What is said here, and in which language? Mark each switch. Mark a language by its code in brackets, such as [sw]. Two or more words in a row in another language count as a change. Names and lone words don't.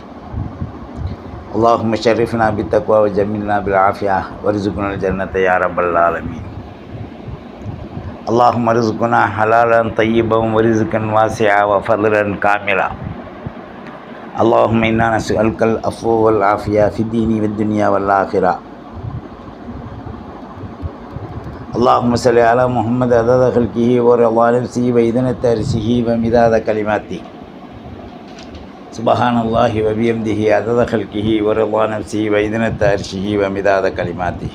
[ar] اللهم شرفنا بالتقوى وجملنا بالعافية وارزقنا الجنة يا رب العالمين. اللهم ارزقنا حلالا طيبا ورزقا واسعا وفضلا كاملا. اللهم إنا نسألك العفو والعافية في الدين والدنيا والآخرة. اللهم صل على محمد عدد خلقه ورضا نفسه وإذنة عرشه ومداد كلماته. سبحان الله وبحمده عدد خلقه ورضا نفسه وإذنة عرشه ومداد كلماته.